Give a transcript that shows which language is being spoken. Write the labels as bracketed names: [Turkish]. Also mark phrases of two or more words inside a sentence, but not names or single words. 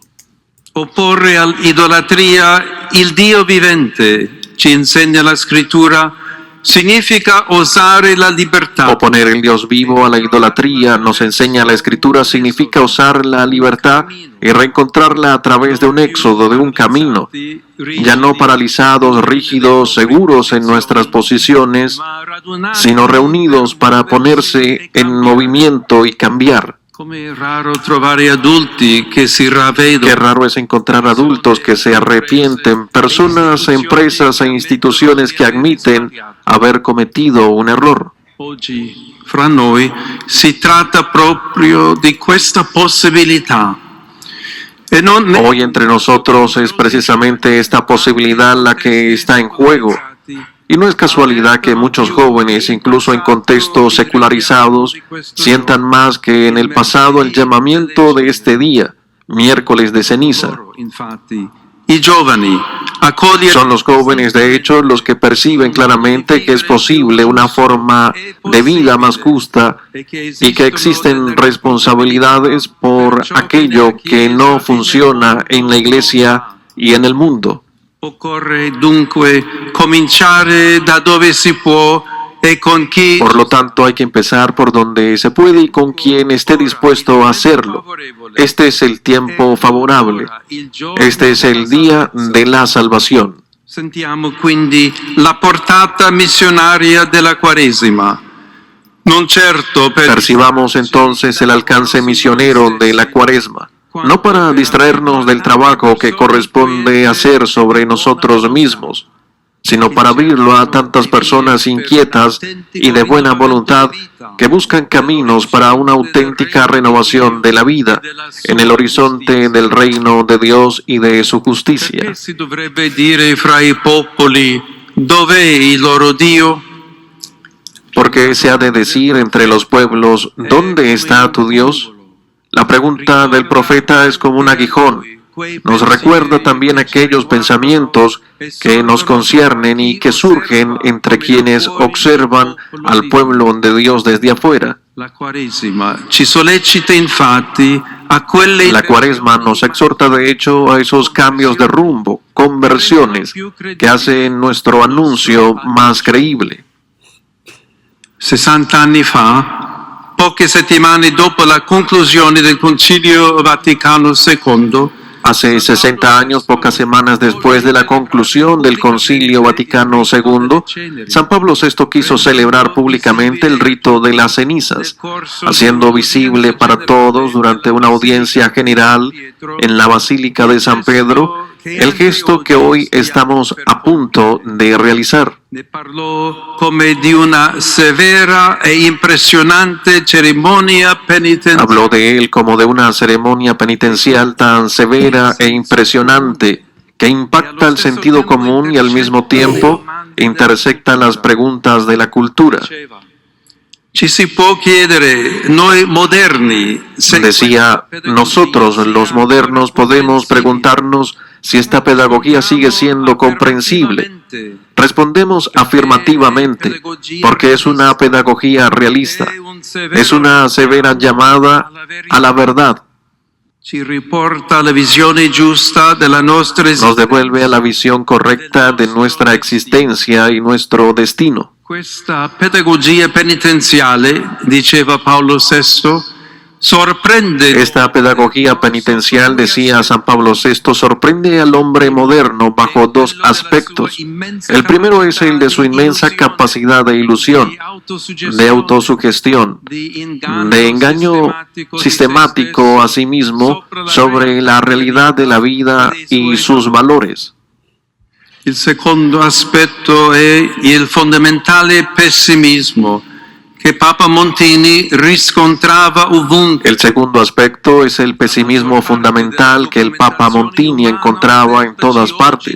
[Italian] Opporre all'idolatria il Dio vivente, ci insegna la Scrittura, significa osare la libertà. [Spanish] Oponer el Dios vivo a la idolatría, nos enseña la Escritura, significa usar la libertad y reencontrarla a través de un éxodo, de un camino, ya no paralizados, rígidos, seguros en nuestras posiciones, sino reunidos para ponerse en movimiento y cambiar. [Italian] Come è raro trovare adulti che si ravvedono. [Spanish] Qué raro es encontrar adultos que se arrepienten, personas, empresas e instituciones que admiten haber cometido un error. [Italian] Oggi, fra noi, si tratta proprio di questa possibilità. E non [Spanish] Hoy entre nosotros es precisamente esta posibilidad la que está en juego. Y no es casualidad que muchos jóvenes, incluso en contextos secularizados, sientan más que en el pasado el llamamiento de este día, miércoles de ceniza. [Italian] Infatti, i giovani accogliere [Spanish] Son los jóvenes, de hecho, los que perciben claramente que es posible una forma de vida más justa y que existen responsabilidades por aquello que no funciona en la Iglesia y en el mundo. [Italian] Occorre dunque cominciare da dove si può e con chi [Spanish] Por lo tanto, hay que empezar por donde se puede y con quien esté dispuesto a hacerlo. Este es el tiempo favorable. Este es el día de la salvación. [Italian] Sentiamo quindi la portata missionaria della Quaresima. Non certo per [Spanish] Percibamos entonces el alcance misionero de la Cuaresma, no para distraernos del trabajo que corresponde hacer sobre nosotros mismos, sino para abrirlo a tantas personas inquietas y de buena voluntad que buscan caminos para una auténtica renovación de la vida en el horizonte del reino de Dios y de su justicia. [Italian] Perché si dovrebbe dire fra i popoli dov'è il loro Dio? [Spanish] Porque se ha de decir entre los pueblos, ¿dónde está tu Dios? La pregunta del profeta es como un aguijón. Nos recuerda también aquellos pensamientos que nos conciernen y que surgen entre quienes observan al pueblo de Dios desde afuera. [Italian] La Quaresima ci sollecita infatti a quelle [Spanish] La Cuaresma nos exhorta de hecho a esos cambios de rumbo, conversiones, que hacen nuestro anuncio más creíble. [Italian] 60 anni fa, poche settimane dopo la conclusione del Concilio Vaticano II, [Spanish] Hace 60 años, pocas semanas después de la conclusión del Concilio Vaticano II, San Pablo VI quiso celebrar públicamente el rito de las cenizas, haciendo visible para todos durante una audiencia general en la Basílica de San Pedro el gesto que hoy estamos a punto de realizar. [Italian] ne parlò come di una severa e impressionante cerimonia penitenziale. [Spanish] Habló de él como de una ceremonia penitencial tan severa e impresionante que impacta el sentido común y al mismo tiempo intersecta las preguntas de la cultura. [Italian] Ci si può chiedere, noi moderni, se [Spanish] Decía, nosotros los modernos podemos preguntarnos si esta pedagogía sigue siendo comprensible. Respondemos afirmativamente, porque es una pedagogía realista, es una severa llamada a la verdad, [Italian] ci riporta la visione giusta della nostra [Spanish] nos [Italian] esistenza. [Spanish] devuelve a la visión correcta de nuestra existencia y nuestro destino. [Italian] Questa pedagogia penitenziale, diceva Paolo VI, sorprende [Spanish] Esta pedagogía penitencial, decía San Pablo VI, sorprende al hombre moderno bajo dos aspectos. El primero es el de su inmensa capacidad de ilusión, de autosugestión, de engaño sistemático a sí mismo sobre la realidad de la vida y sus valores. [Italian] Il secondo aspetto è il fondamentale pessimismo che Papa Montini riscontrava ovunque. [Spanish] El segundo aspecto es el pesimismo fundamental que el Papa Montini encontraba en todas partes.